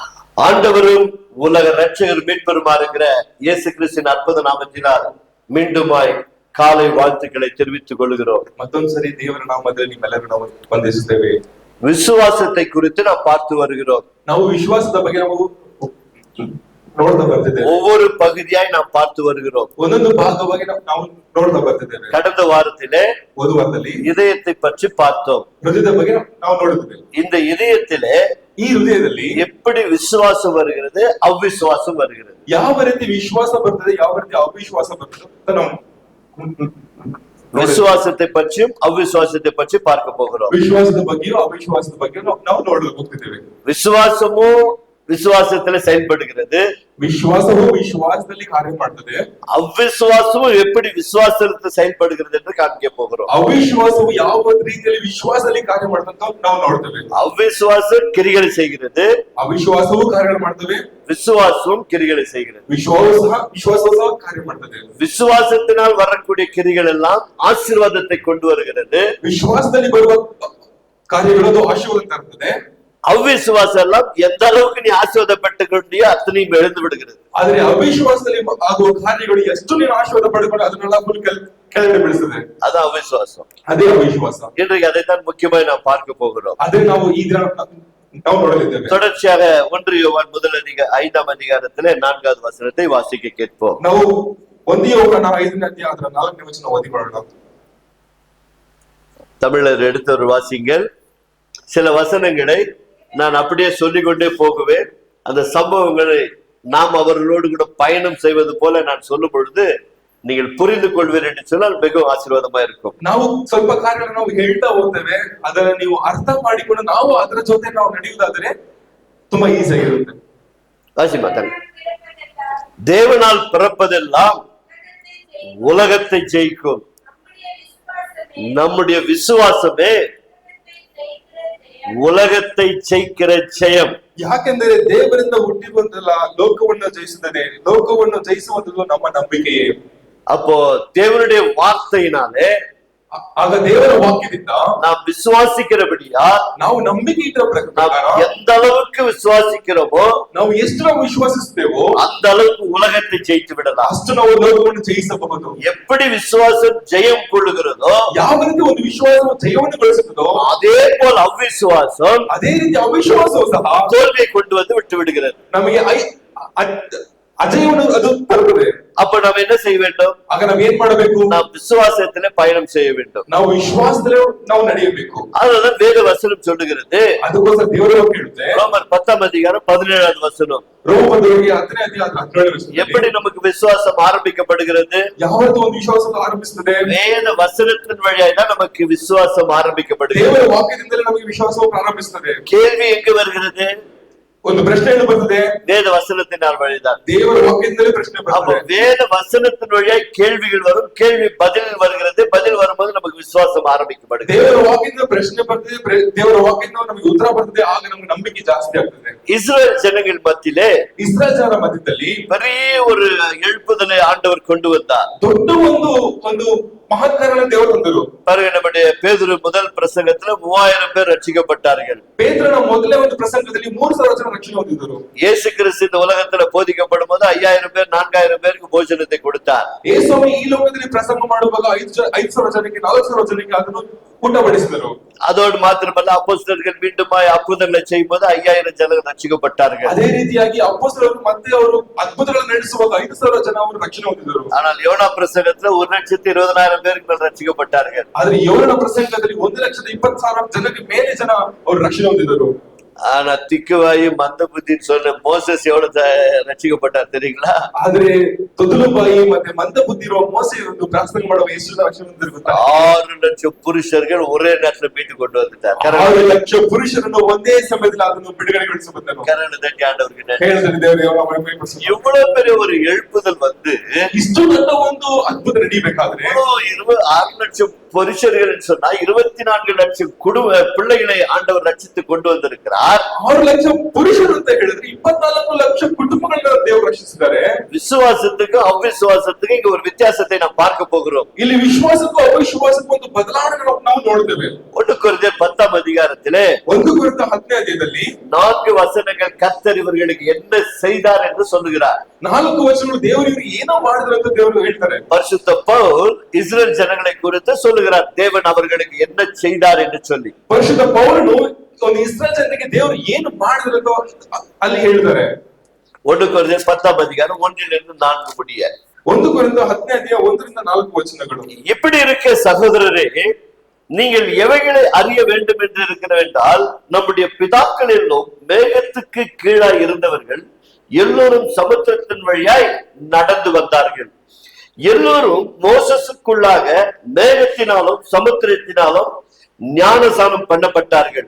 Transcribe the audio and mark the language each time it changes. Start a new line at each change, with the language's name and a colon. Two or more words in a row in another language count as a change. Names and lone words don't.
Tamil: ஆண்டவரும் உலக ரட்சகர் மீட்பெருமா இருக்கிற இயேசு கிறிஸ்துவின் அற்புத நாமத்தினால் மீண்டுமாய் காலை வாழ்த்துக்களை தெரிவித்துக் கொள்கிறோம்.
Kannada: ಮತ್ತೊಂದ್ಸರಿ ದೇವರ ನಾಮದಲ್ಲಿ ನಿಮ್ಮೆಲ್ಲರೂ ನಾವು ವಂದಿಸುತ್ತೇವೆ.
Tamil: விசுவாசத்தை குறித்து நாம் பார்த்து வருகிறோம்.
Kannada: ನಾವು ವಿಶ್ವಾಸದ ಬಗ್ಗೆ ನಾವು ನೋಡ್ತಾ ಬರ್ತಿದ್ದೇವೆ.
Tamil: ஒவ்வொரு பகுதியாய் நாம் பார்த்து வருகிறோம்.
Kannada: ಒಂದೊಂದು ಭಾಗವಾಗಿ ನಾವು ನೋಡ್ತಾ ಬರ್ತಿದ್ದೇವೆ.
Tamil: கடந்த வாரத்திலே
Kannada: ಒಂದು ವಾರದಲ್ಲಿ
Tamil: இதயத்தை பற்றி பார்த்தோம்.
Kannada: ಹೃದಯದ ಬಗ್ಗೆ ನಾವು ನೋಡಿದ್ದೇವೆ.
Tamil: இந்த இதயத்திலே
Kannada: ಈ ಹೃದಯದಲ್ಲಿ
Tamil: எப்படி விசுவாசம் வருகிறது, அவ்விசுவாசம் வருகிறது.
Kannada: ಯಾವ ರೀತಿ ವಿಶ್ವಾಸ ಬರ್ತದೆ, ಯಾವ ರೀತಿ ಅವಿಶ್ವಾಸ ಬರ್ತದೆ ಅಂತ ನಾವು
Tamil: விசுவாசத்தை பற்றியும் அவ்விசுவாசத்தை பற்றி பார்க்க போகிறோம்.
Kannada: ವಿಶ್ವಾಸದ ಬಗ್ಗೆಯೂ ಅವಿಶ್ವಾಸದ ಬಗ್ಗೆ ನಾವು ನೋಡಲು ಹೋಗ್ತಿದ್ದೇವೆ.
Tamil: விசுவாசமும் விசுவாசத்துல செயல்படுகிறது,
Kannada: ವಿಶ್ವಾಸವು ವಿಶ್ವಾಸದಲ್ಲಿ ಕಾರ್ಯ ಮಾಡ್ತದೆ.
Tamil: அவ்விசுவாசமும் எப்படி விசுவாசத்தில் செயல்படுகிறது என்று காண்பிக்க போகிறோம்.
Kannada: ಅವಿಶ್ವಾಸವು ಯಾವ ರೀತಿಯಲ್ಲಿ ವಿಶ್ವಾಸದಲ್ಲಿ ಕಾರ್ಯ ಮಾಡ್ತದೆ ಅಂತ ನಾವು ನೋಡ್ತೇವೆ.
Tamil: அவ்விசுவாசம் கிரிகளை செய்கிறது,
Kannada: ಅವಿಶ್ವಾಸವು ಕಾರ್ಯಗಳು ಮಾಡ್ತವೆ.
Tamil: விசுவாசமும் கிரிகளை செய்கிறது.
Kannada: ವಿಶ್ವಾಸವು ಸಹ ಕಾರ್ಯ ಮಾಡ್ತದೆ.
Tamil: விசுவாசத்தினால் வரக்கூடிய கிரிகள் எல்லாம் ஆசீர்வாதத்தை கொண்டு வருகிறது.
Kannada: ವಿಶ್ವಾಸದಲ್ಲಿ ಬರುವ ಕಾರ್ಯಗಳು ಆಶೀರ್ವಾದ ತರುತ್ತದೆ.
Tamil: அவ்விசுவாசம் எல்லாம் எந்த அளவுக்கு நீ ஆசீர்வாதப்பட்டு கொண்டியோ அத்தனையும் எழுந்து விடுகிறது.
Kannada: ಆದ್ರೆ ಅವಿಶ್ವಾಸದಲ್ಲಿ ಆಗುವ ಕಾರ್ಯಗಳು ಎಷ್ಟು ನೀನು ಆಶೀರ್ವಾದ ಪಡೆದುಕೊಂಡು ಅದನ್ನೆಲ್ಲ ಫುಲ್ ಕೆಳಗಡೆ ಬೀಳಿಸ್ತದೆ.
Tamil: அது அவ்விசுவாசம்.
Kannada: ಅದೇ ಅವಿಶ್ವಾಸ.
Tamil: இன்றைக்கு அதைத்தான் முக்கியமாக நாம் பார்க்க போகிறோம்.
Kannada: ಅದೇ ನಾವು ಈ ದಿನ ನಾವು ನೋಡಲಿದ್ದೇವೆ.
Tamil: தொடர்ச்சியாக 1 யோவான் 5ஆம் அதிகாரத்திலே 4வது வசனத்தை வாசிக்க கேட்போம்.
Kannada: ನಾವು 1 யோவான் 5ನೇ ಅಧ್ಯಾಯ ಅದರ 4ನೇ ವಚನ ಓದಿಕೊಳ್ಳೋಣ.
Tamil: தமிழர் எடுத்தவர் வாசிங்கள். சில வசனங்களை நான் அப்படியே சொல்லிக்கொண்டே போகுவேன். அந்த சம்பவங்களை நாம் அவர்களோடு கூட பயணம் செய்வது போல நான் சொல்லும் பொழுது நீங்கள் புரிந்து கொள்வீர் என்று சொன்னால் மிகவும் ஆசீர்வாதமா இருக்கும்.
Kannada: ನಾವು ಸ್ವಲ್ಪ ಕಾರ್ಯಗಳನ್ನು ನಾವು ಹೇಳ್ತಾ ಹೋಗ್ತೇವೆ, ಅದನ್ನ ನೀವು ಅರ್ಥ ಮಾಡಿಕೊಂಡು ನಾವು ಅದರ ಜೊತೆ ನಾವು ನಡೆಯುವುದಾದರೆ ತುಂಬಾ ಈಸಿ ಆಗಿರುತ್ತೆ.
Tamil: வாசிமாத்தன். தேவனால் பிறப்பதெல்லாம் உலகத்தை ஜெயிக்கும். நம்முடைய விசுவாசமே உலகத்தை ஜெயிக்கிற ஜெயம்.
Kannada: ಯಾಕೆಂದರೆ ದೇವರಿಂದ ಹುಟ್ಟಿ ಬಂದಲ್ಲ ಲೋಕವನ್ನು ಜಯಿಸುತ್ತದೆ, ಲೋಕವನ್ನು ಜಯಿಸುವುದು ನಮ್ಮ ನಂಬಿಕೆಯೇ.
Tamil: அப்போ தேவனுடைய வார்த்தையினாலே,
Kannada: ಆಗ ದೇವರ ವಾಕ್ಯದಿಂದ
Tamil: நாம் விசுவாசிக்கிறபடியா,
Kannada: ನಾವು ನಂಬಿಕೆ ಇಟ್ಟ ಪ್ರಕಾರ
Tamil: எந்த அளவுக்கு விசுவாசிக்கிறோமோ,
Kannada: ನಾವು ಎಷ್ಟು ನಾವು ವಿಶ್ವಾಸಿಸುತ್ತೇವೋ
Tamil: அந்த அளவுக்கு உலகத்தை ஜெயித்து விடலாம்.
Kannada: ಅಷ್ಟು ನಾವು ಲೋಕವನ್ನು ಜಯಿಸಬಹುದು.
Tamil: எப்படி விசுவாசம் ஜெயம் கொள்ளுகிறதோ,
Kannada: ಯಾವ ರೀತಿ ಒಂದು ವಿಶ್ವಾಸವು ಜಯವನ್ನು ಗಳಿಸುತ್ತದೋ
Tamil: அதே போல் அவ்விசுவாசம்
Kannada: ಅದೇ ರೀತಿ ಅವಿಶ್ವಾಸವು ಸಹ
Tamil: தோல்வியை கொண்டு வந்து விட்டு விடுகிறது.
Kannada: ನಮಗೆ ಅಜಯವನ್ನು ಅದು ತರುತ್ತದೆ.
Tamil: அப்ப நாம் என்ன செய்ய வேண்டும்?
Kannada: ಆಗ ನಾವು ಏನ್ ಮಾಡಬೇಕು?
Tamil: நாம் விசுவாசத்திலே பயணம் செய்ய வேண்டும்.
Kannada: ನಾವು ವಿಶ್ವಾಸದಲ್ಲಿ ನಾವು ನಡೆಯಬೇಕು.
Tamil: அதுதான் வேத வசனம் சொல்லுகிறது.
Kannada: ಅದಕ್ಕೋಸ್ಕರ ದೇವರ ವಾಕ್ಯ ಹೇಳುತ್ತೆ.
Tamil: ரோமர் 10ஆம் அதிகாரம் 17வது வசனம்.
Kannada: ರೋಮದವರಿಗೆ 10ನೇ ಅಧ್ಯಾಯ 17ನೇ ವಚನ.
Tamil: எப்படி நமக்கு விசுவாசம் ஆரம்பிக்கப்படுகிறது?
Kannada: ಯಾವತ್ತು ಒಂದು ವಿಶ್ವಾಸ ಆರಂಭಿಸುತ್ತದೆ?
Tamil: வேத வசனத்தின் வழியாக தான் நமக்கு விசுவாசம் ஆரம்பிக்கப்படுகிறது.
Kannada: ದೇವರ ವಾಕ್ಯದಿಂದಲೇ ನಮಗೆ ವಿಶ್ವಾಸವು ಪ್ರಾರಂಭಿಸುತ್ತದೆ.
Tamil: கேள்வி எங்க வருகிறது?
Kannada: ಒಂದು ಪ್ರಶ್ನೆ ಏನು ಬರ್ತದೆ?
Tamil: வேத வசனத்தினால் வழிதான்.
Kannada: ದೇವರ ವಾಕ್ಯದಿಂದಲೇ ಪ್ರಶ್ನೆ
Tamil: அப்ப
Kannada: ಬರ್ತದೆ.
Tamil: வேத வசனத்தின் வழியாக கேள்விகள் வரும், கேள்வி பதில் வருகிறது, பதில் வரும்போது நமக்கு விசுவாசம் ஆரம்பிக்கப்படுகிறது.
Kannada: ದೇವರ ವಾಕ್ಯದಿಂದ ಪ್ರಶ್ನೆ ಬರ್ತದೆ, ದೇವರ ವಾಕ್ಯದಿಂದ ನಮಗೆ ಉತ್ತರ ಬರ್ತದೆ, ಆಗ ನಮಗೆ ನಂಬಿಕೆ ಜಾಸ್ತಿ ಆಗ್ತದೆ.
Tamil: இஸ்ரவேல் ஜனங்கள் மத்தியிலே
Kannada: ಇಸ್ರಾಯೇಲ್ ಜನರ ಮಧ್ಯದಲ್ಲಿ
Tamil: பெரிய ஒரு எழுப்புதலை ஆண்டவர் கொண்டு வந்தார்.
Kannada: ದೊಡ್ಡ ಒಂದು ಮಹತ್ಕಾರನ ದೇವರು ತಂದರು.
Tamil: பாருங்க, நம்முடைய பேதுரு முதல் பிரசங்கத்துல 3000 பேர் ரட்சிக்கப்பட்டார்கள்.
Kannada: ಪೇತ್ರನ ಮೊದಲೇ ಒಂದು ಪ್ರಸಂಗದಲ್ಲಿ 3000 ಜನ ರಕ್ಷಣೆ ಹೊಂದಿದರು.
Tamil: இயேசு கிறிஸ்து இந்த உலகத்துல போதிக்கப்படும் போது 5000 பேர் 4000 பேருக்கு போஜனத்தை கொடுத்தார்.
Kannada: ಯೇಸುಸ್ವಾಮಿ ಈ ಲೋಕದಲ್ಲಿ ಪ್ರಸಂಗ ಮಾಡುವಾಗ 5,000 ಜನಕ್ಕೆ 4,000 ಜನಕ್ಕೆ ಅದನ್ನು ಊಟ ಬಡಿಸಿದರು.
Tamil: அதோடு மாத்திரமல்ல, அப்போஸ்தலர்கள் மீண்டுமாய் அற்புதங்களை செய்யும் போது 5000 ஜனங்கள் ரட்சிக்கப்பட்டார்கள்.
Kannada: ಅದೇ ರೀತಿಯಾಗಿ ಅಪೊಸ್ತಲರು ಮತ್ತೆ ಅವರು ಅದ್ಭುತಗಳನ್ನು ನಡೆಸುವಾಗ 5,000 ಜನ ಅವರು ರಕ್ಷಣೆ ಹೊಂದಿದರು.
Tamil: ஆனால் யோனா பிரசங்கத்துல 1,20,000 பேருக்கு மேல் ரட்சிக்கப்பட்டார்கள்.
Kannada: ಆದ್ರೆ ಯೋನನ ಪ್ರಸಂಗದಲ್ಲಿ 1,20,000 ಜನಕ್ಕೆ ಮೇಲೆ ಜನ ಅವರು ರಕ್ಷಣೆ ಹೊಂದಿದರು.
Tamil: ஆனா திக்குவாயு மந்த புத்தின்னு சொன்ன மோசஸ் எவ்வளவு ரட்சிக்கப்பட்டார் தெரியுங்களா?
Kannada: ಆದ್ರೆ ತೊದಲುಬಾಯಿ ಮತ್ತೆ ಮಂದ ಬುದ್ಧಿ ಇರುವ ಮೋಸೆ ಒಂದು ಪ್ರಾರ್ಥನೆ ಮಾಡುವ ಎಷ್ಟು ರಕ್ಷಣೆ ಹೊಂದಿರುತ್ತಾರೆ.
Tamil: 6 லட்சம் புருஷர்கள் ஒரே நேரத்துல மீட்டு கொண்டு வந்துட்டார்.
Kannada: 6 ಲಕ್ಷ ಪುರುಷರನ್ನು ಒಂದೇ ಸಮಯದಲ್ಲಿ ಅದನ್ನು ಬಿಡುಗಡೆಗೊಳಿಸಬಂದರು.
Tamil: கரண தட்டி ஆண்டவருக்கு
Kannada: ಹೇಳಿದರೆ ದೇವರ ಮಹಿಮೆಪಡಿಸಲಿ.
Tamil: இவ்வளவு பெரிய ஒரு எழுப்புதல் வந்து
Kannada: ಇಷ್ಟು ದೊಡ್ಡ ಒಂದು ಅದ್ಭುತ ನಡೀಬೇಕಾದ್ರೆ
Tamil: 6 லட்சம் புருஷர்கள் சொன்னா 24 லட்சம் குடும்ப பிள்ளைகளை ஆண்டவர் ரட்சித்து கொண்டு வந்திருக்கிறார்.
Kannada: 6 ಲಕ್ಷ ಪುರುಷರು ಅಂತ ಹೇಳಿದ್ರೆ 24 ಲಕ್ಷ ಕುಟುಂಬಗಳನ್ನ ದೇವರು ರಕ್ಷಿಸಿದ್ದಾರೆ.
Tamil: விசுவாசத்துக்கும் அவிசுவாசத்துக்கும் இங்க ஒரு வித்தியாசத்தை நாம் பார்க்க போகிறோம்.
Kannada: ಇಲ್ಲಿ ವಿಶ್ವಾಸಕ್ಕೂ ಅವಿಶ್ವಾಸಕ್ಕೂ ಒಂದು ಬದಲಾವಣೆ ನಾವು ನೋಡ್ತೇವೆ.
Tamil: 1 ಕೊರಿಂಥಿಯர் 10 அதிகாரத்திலே
Kannada: 1 ಕೊರಿಂಥ 10ನೇ ಅಧ್ಯಾಯದಲ್ಲಿ
Tamil: 4 வசனங்கள் கர்த்தர் இவர்களுக்கு என்ன செய்தார் என்று சொல்லுகிறார்.
Kannada: 4 ವಚನಗಳು ದೇವರು ಇವರು ಏನೋ ಮಾಡಿದ್ರು ಅಂತ ದೇವರು ಹೇಳ್ತಾರೆ.
Tamil: பரிசுத்த பவுல் இஸ்ரவேல் ஜனங்களை குறித்து சொல்லுகிறார், தேவன் அவர்களுக்கு என்ன செய்தார் என்று சொல்லி.
Kannada: ಪರಿಶುದ್ಧ ಪೌಲನು ಒಂದು ಇಸ್ರಾಯೇಲ್ ಜನರಿಗೆ ದೇವರು ಏನು ಮಾಡಿದ್ರು ಅಂತ ಅಲ್ಲಿ ಹೇಳ್ತಾರೆ.
Tamil: 1 ಕೊರಿಂಥಿಯர் 10 அதிகாரம் 1 4 முடிய.
Kannada: 1 ಕೊರಿಂಥ 10ನೇ ಅಧ್ಯಾಯ 1 4 ವಚನಗಳು.
Tamil: இப்படி இருக்க சகோதரரே, நீங்கள் எவைகளை அறிய வேண்டும் என்று இருக்கிறவென்றால், நம்முடைய பிதாக்கள் எல்லாம் மேகத்துக்கு கீழாய் இருந்தவர்கள் எல்லோரும் சமுத்திரத்தின் வழியாய் நடந்து வந்தார்கள். எல்லோரும் மோசஸுக்குள்ளாக மேகத்தினாலும் சமுத்திரத்தினாலும் ஞானசானம் பண்ணப்பட்டார்கள்.